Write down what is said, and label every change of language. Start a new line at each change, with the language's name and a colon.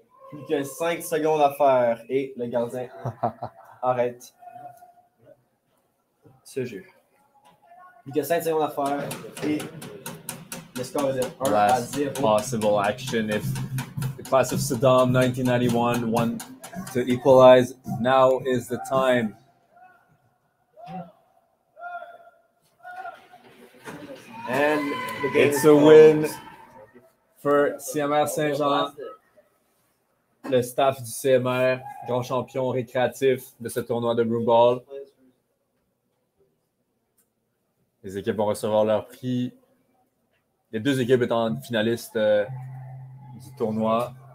French: Plus que 5 secondes à faire et le gardien arrête ce jeu. Plus que 5 secondes à faire et le score est de 1 à 0.
English: Possible action if the class of Saddam 1991 won to equalize. Now is the time. And the game It's a win for CMR Saint-Jean.
French: Le staff du CMR, grand champion récréatif de ce tournoi de broomball. Les équipes vont recevoir leur prix. Les deux équipes étant finalistes du tournoi.